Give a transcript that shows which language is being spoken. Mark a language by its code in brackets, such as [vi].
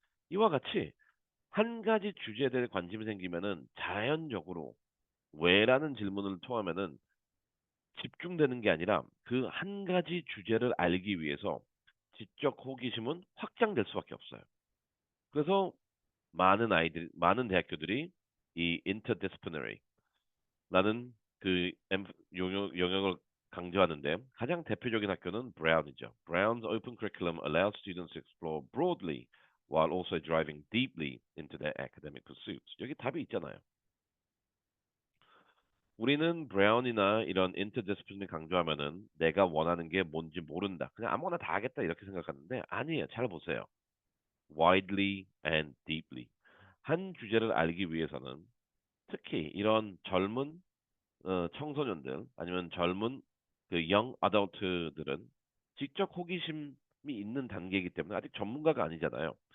[ko] 이와 같이 한 가지 주제에 대해 관심이 생기면은 자연적으로 왜라는 질문을 통하면은 집중되는 게 아니라 그 한 가지 주제를 알기 위해서 지적 호기심은 확장될 수밖에 없어요. 그래서 많은 대학교들이 이 interdisciplinary라는 그 영역을 강조하는데 가장 대표적인 학교는 브라운이죠. [en] Brown's open curriculum allows students to explore broadly while also driving deeply into their academic pursuits. [ko] 여기 답이 있잖아요. 우리는 브라운이나 이런 interdisciplinary 강조하면은 내가 원하는 게 뭔지 모른다. 그냥 아무거나 다 하겠다 이렇게 생각하는데 아니에요. 잘 보세요. [en] widely and deeply. [ko] 한 주제를 알기 위해서는 특히 이런 젊은 청소년들 아니면 젊은 그 young adult들은 지적 호기심이 있는 단계이기 때문에 아직 전문가가 아니잖아요.